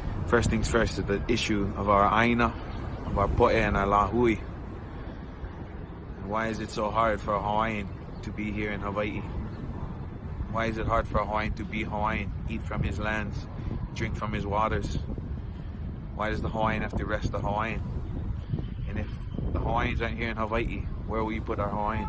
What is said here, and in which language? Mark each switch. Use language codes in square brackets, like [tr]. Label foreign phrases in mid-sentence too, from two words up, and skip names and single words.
[en] First things first is the issue of our aina, of our poʻe and our lahui. And why is it so hard for a Hawaiian to be here in Hawaii? Why is it hard for a Hawaiian to be Hawaiian, eat from his lands, drink from his waters? Why does the Hawaiian have to rest the Hawaiian? And if the Hawaiians aren't here in Hawaii, where will we put our Hawaiians?